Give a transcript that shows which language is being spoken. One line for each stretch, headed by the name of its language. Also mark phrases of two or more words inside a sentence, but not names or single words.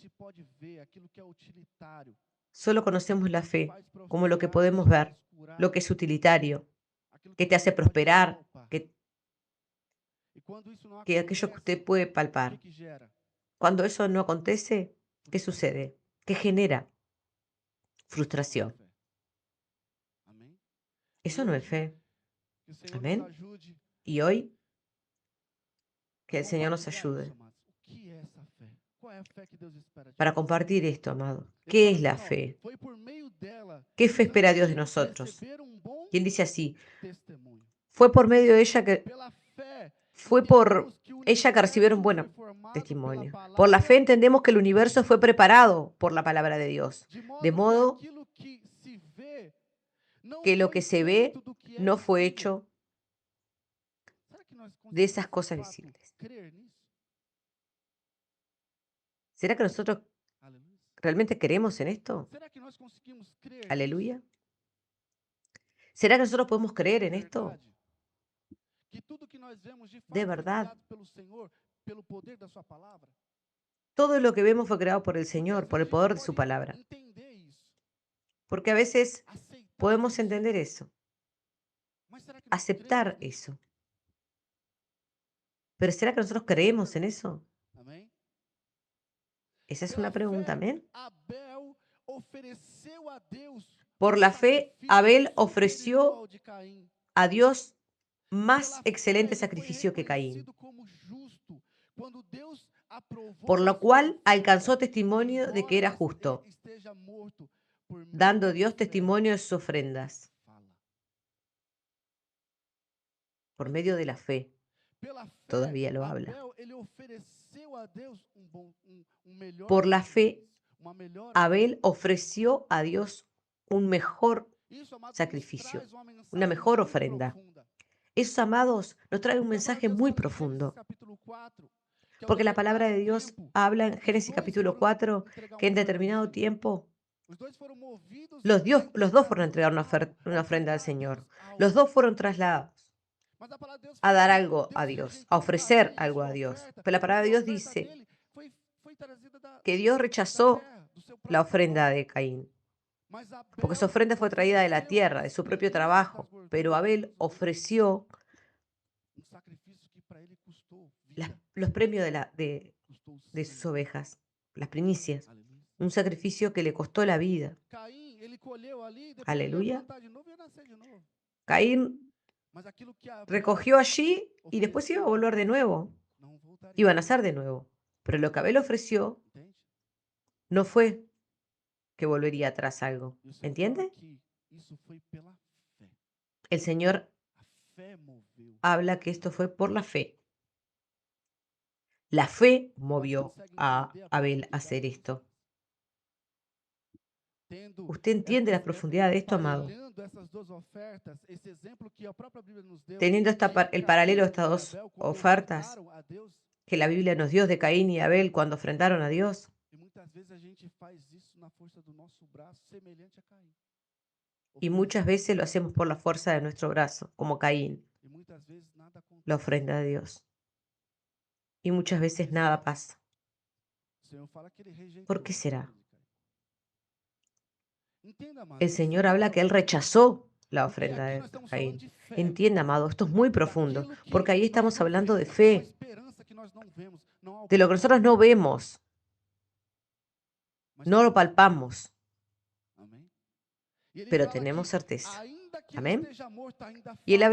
Portuguese: gente pode ver, aquilo que é utilitário,
Spanish: solo conocemos la
Portuguese: aquilo que
Spanish: fe
Portuguese: faz
Spanish: como lo que
Portuguese: prosperar,
Spanish: podemos que ver,
Portuguese: faz curar,
Spanish: lo que es utilitario,
Portuguese: aquilo que que
Spanish: te hace
Portuguese: você pode
Spanish: prosperar,
Portuguese: palpar. que, E quando isso não
Spanish: que aquello que
Portuguese: acontece,
Spanish: usted puede
Portuguese: o que
Spanish: palpar.
Portuguese: que gera?
Spanish: Cuando eso no acontece, ¿qué
Portuguese: Frustração.
Spanish: sucede? ¿Qué genera?
Portuguese: Isso não é
Spanish: Frustración.
Portuguese: fé. Amém? E
Spanish: Eso no es
Portuguese: hoje,
Spanish: fe.
Portuguese: que o Senhor nos
Spanish: Amén.
Portuguese: ajude
Spanish: Y hoy,
Portuguese: a
Spanish: que el Señor nos
Portuguese: compartilhar isso,
Spanish: ayude
Portuguese: amados. O que é essa fé? Qual é a fé que Deus espera de
Spanish: para
Portuguese: nós?
Spanish: compartir esto, amado.
Portuguese: Ele
Spanish: ¿Qué
Portuguese: fala
Spanish: es la
Portuguese: assim, ó,
Spanish: fe?
Portuguese: foi por meio dela
Spanish: ¿Qué
Portuguese: que
Spanish: fe
Portuguese: os
Spanish: espera Dios de
Portuguese: antigos
Spanish: nosotros?
Portuguese: receberam um bom
Spanish: ¿Quién dice así?
Portuguese: testemunho.
Spanish: Fue por medio de ella que
Portuguese: Pela fé,
Spanish: fue por
Portuguese: entendemos que o
Spanish: ella que recibieron
Portuguese: universo foi
Spanish: buen
Portuguese: formado pela
Spanish: testimonio. Por la fe
Portuguese: palavra
Spanish: entendemos que el
Portuguese: de
Spanish: universo
Portuguese: Deus.
Spanish: fue preparado por la palabra de Dios,
Portuguese: De
Spanish: de
Portuguese: modo que
Spanish: modo
Portuguese: aquilo que se vê não
Spanish: que lo
Portuguese: foi
Spanish: que se
Portuguese: feito
Spanish: ve
Portuguese: do que é
Spanish: no fue
Portuguese: visível.
Spanish: hecho
Portuguese: Será que nós
Spanish: de
Portuguese: conseguimos
Spanish: esas
Portuguese: de
Spanish: cosas
Portuguese: fato
Spanish: visibles.
Portuguese: crer nisso?
Spanish: ¿Será que nosotros
Portuguese: Aleluia.
Spanish: realmente creemos en esto?
Portuguese: Será que nós conseguimos crer nisso?
Spanish: Aleluya. ¿Será que nosotros podemos creer
Portuguese: De
Spanish: en esto?
Portuguese: verdade? Que tudo que nós vemos de
Spanish: De
Portuguese: fato foi
Spanish: verdad.
Portuguese: criado pelo Senhor, pelo poder da sua palavra?
Spanish: Todo lo que vemos fue creado por el
Portuguese: Porque às
Spanish: Señor, por
Portuguese: vezes
Spanish: el
Portuguese: a gente
Spanish: poder de su
Portuguese: pode
Spanish: palabra.
Portuguese: entender isso,
Spanish: Porque a veces
Portuguese: aceitar
Spanish: podemos
Portuguese: isso.
Spanish: entender eso,
Portuguese: Mas será que nós
Spanish: aceptar
Portuguese: cremos nisso?
Spanish: eso. Pero ¿será que nosotros creemos en eso?
Portuguese: Amém?
Spanish: Esa es
Portuguese: Pela
Spanish: una pregunta,
Portuguese: fé,
Spanish: amén.
Portuguese: Abel ofereceu a Deus
Spanish: Por
Portuguese: um
Spanish: la fe,
Portuguese: sacrifício
Spanish: Abel
Portuguese: superior
Spanish: ofreció
Portuguese: ao de Caim.
Spanish: a Dios más
Portuguese: Pela fé,
Spanish: excelente
Portuguese: ele foi
Spanish: sacrificio que Caín,
Portuguese: reconhecido como justo quando Deus
Spanish: por
Portuguese: aprovou a
Spanish: lo
Portuguese: sua
Spanish: cual
Portuguese: oferta,
Spanish: alcanzó testimonio de que
Portuguese: embora
Spanish: era justo,
Portuguese: esteja morto por meio
Spanish: dando
Portuguese: da
Spanish: Dios
Portuguese: fé
Spanish: testimonio de sus
Portuguese: que
Spanish: ofrendas,
Portuguese: fala.
Spanish: por medio de la fe.
Portuguese: Pela fé,
Spanish: Todavía lo habla.
Portuguese: Abel ele ofereceu a Deus melhor
Spanish: Por la fe,
Portuguese: sacrifício, uma melhor
Spanish: Abel
Portuguese: oferta.
Spanish: ofreció a Dios un mejor
Portuguese: Isso, amados, nos
Spanish: sacrificio,
Portuguese: traz uma
Spanish: una
Portuguese: mensagem
Spanish: mejor
Portuguese: muito
Spanish: ofrenda.
Portuguese: profunda.
Spanish: Eso, amados, nos trae un
Portuguese: Porque a palavra
Spanish: mensaje
Portuguese: de Deus
Spanish: muy
Portuguese: fala em Gênesis
Spanish: profundo.
Portuguese: capítulo 4, que é um
Spanish: Porque la palabra
Portuguese: determinado
Spanish: de Dios
Portuguese: tempo,
Spanish: habla en
Portuguese: os
Spanish: Génesis
Portuguese: dois
Spanish: capítulo
Portuguese: foram
Spanish: 4
Portuguese: entregar
Spanish: que
Portuguese: uma
Spanish: en
Portuguese: oferta para o
Spanish: determinado
Portuguese: Senhor.
Spanish: tiempo
Portuguese: Os dois foram movidos
Spanish: los dos
Portuguese: a
Spanish: fueron a entregar
Portuguese: buscar, a
Spanish: una ofrenda al
Portuguese: ofertar a
Spanish: Señor.
Portuguese: Deus algo.
Spanish: Los dos fueron trasladados
Portuguese: Mas a palavra de Deus
Spanish: a
Portuguese: fala
Spanish: dar
Portuguese: que
Spanish: algo a
Portuguese: Deus
Spanish: Dios, a
Portuguese: rejeitou
Spanish: ofrecer
Portuguese: Caim e
Spanish: algo
Portuguese: sua
Spanish: a Dios.
Portuguese: oferta,
Spanish: Pero la palabra
Portuguese: porque
Spanish: de
Portuguese: a
Spanish: Dios
Portuguese: oferta
Spanish: dice
Portuguese: dele foi trazida
Spanish: que Dios
Portuguese: da
Spanish: rechazó
Portuguese: terra, do seu
Spanish: la
Portuguese: próprio
Spanish: ofrenda
Portuguese: trabalho.
Spanish: de Caín,
Portuguese: Mas
Spanish: porque su
Portuguese: Abel
Spanish: ofrenda fue traída de la
Portuguese: ofereceu
Spanish: tierra, de
Portuguese: das
Spanish: su propio
Portuguese: primícias das
Spanish: trabajo. Pero
Portuguese: gorduras dos
Spanish: Abel
Portuguese: seus bens,
Spanish: ofreció
Portuguese: um sacrifício que para ele custou vida,
Spanish: los premios
Portuguese: custou
Spanish: de sus
Portuguese: sangue.
Spanish: ovejas, las primicias.
Portuguese: Aleluia.
Spanish: Un sacrificio que le costó la vida.
Portuguese: Caim, ele colheu ali, depois ele ia
Spanish: Aleluya.
Portuguese: plantar de novo e ia nascer de novo.
Spanish: Caín
Portuguese: Mas aquilo que Abel
Spanish: recogió allí y después iba a
Portuguese: ofereceu a
Spanish: volver de
Portuguese: Deus,
Spanish: nuevo.
Portuguese: não voltaria.
Spanish: Iba a nacer de nuevo. Pero lo que Abel ofreció
Portuguese: Entende?
Spanish: no fue que volvería atrás algo.
Portuguese: E o Senhor fala
Spanish: ¿Entiende?
Portuguese: que isso foi pela fé.
Spanish: El Señor
Portuguese: A fé moveu.
Spanish: habla que esto fue por la fe. La fe
Portuguese: Você
Spanish: movió
Portuguese: consegue
Spanish: a
Portuguese: entender a
Spanish: Abel a
Portuguese: profundidade
Spanish: hacer
Portuguese: disso?
Spanish: esto.
Portuguese: Tendo
Spanish: ¿Usted entiende la profundidad de esto,
Portuguese: amado? parelhando essas duas ofertas, esse exemplo que a própria Bíblia nos deu
Spanish: Teniendo
Portuguese: de
Spanish: el paralelo de
Portuguese: Caim
Spanish: estas
Portuguese: e
Spanish: dos
Portuguese: Abel quando
Spanish: ofertas
Portuguese: ofertaram a Deus,
Spanish: que la Biblia nos dio de Caín y Abel cuando ofrendaron a Dios.
Portuguese: e muitas vezes a gente faz isso na força do nosso braço, semelhante a Caim.
Spanish: Y muchas veces lo hacemos por la fuerza de nuestro brazo, como Caín,
Portuguese: E muitas vezes nada acontece.
Spanish: la ofrenda de Dios. Y muchas veces nada pasa.
Portuguese: O Senhor fala que ele rejeitou
Spanish: ¿Por qué
Portuguese: a
Spanish: será?
Portuguese: oferta de Caim. Entenda, amado,
Spanish: El
Portuguese: isso
Spanish: Señor
Portuguese: é
Spanish: habla
Portuguese: muito
Spanish: que Él
Portuguese: profundo.
Spanish: rechazó la
Portuguese: Porque
Spanish: ofrenda
Portuguese: aqui
Spanish: de
Portuguese: nós estamos falando
Spanish: Caín.
Portuguese: de fé.
Spanish: Entienda, amado, esto es muy profundo,
Portuguese: Daquilo que
Spanish: porque ahí
Portuguese: nós
Spanish: estamos
Portuguese: não
Spanish: hablando de
Portuguese: vemos, uma
Spanish: fe,
Portuguese: esperança que nós não vemos, não
Spanish: de lo que nosotros no
Portuguese: alcançamos,
Spanish: vemos,
Portuguese: mas
Spanish: no lo
Portuguese: temos.
Spanish: palpamos,
Portuguese: Amém? E ele
Spanish: pero
Portuguese: fala
Spanish: tenemos
Portuguese: que
Spanish: certeza.
Portuguese: ainda que ele Amém? esteja morto, ainda E ele